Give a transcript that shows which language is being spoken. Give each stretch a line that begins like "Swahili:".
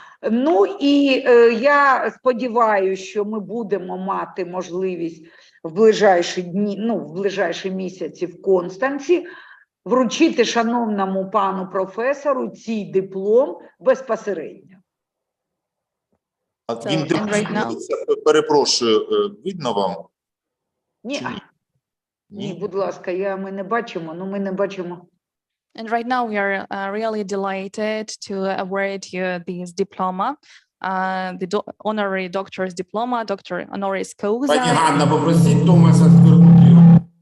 Ukrainian: Ну і я сподіваюся, що ми будемо мати можливість в ближайші дні, в ближайші місяці в Констанці вручити шановному пану професору цей диплом безпосередньо. Він демонструється, перепрошую, видно вам? Ні, будь ласка, ми не бачимо, ми не бачимо.
English: And right now we are really delighted to award you this diploma, the honorary doctor's diploma, Doctor Honoris Causa.
Ukrainian: Пані Ганна, попросіть Томаса звернути його.